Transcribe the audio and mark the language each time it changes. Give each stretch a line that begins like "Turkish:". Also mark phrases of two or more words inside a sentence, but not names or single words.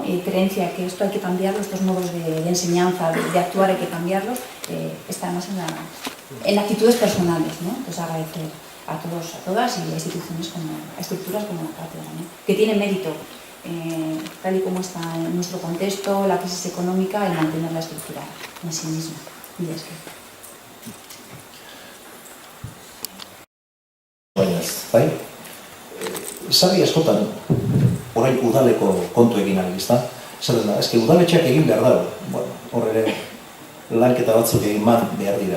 Spanish: Y creencia que esto hay que cambiarlo, estos modos de enseñanza, de actuar hay que cambiarlos, está más en actitudes personales, ¿no? Entonces agradecer a todos, a todas y a instituciones a estructuras como la cátedra, ¿no?, que tienen mérito, tal y como está en nuestro contexto, la crisis económica, el mantener la estructura en sí misma. Y es que...
Basque: Bai, sarri askotan orain udaleko kontu egin ari, ezta? Esaten da, eske udaletxeak egin behar dago. Bueno, hor ere lanketa batzuk egin behar dira.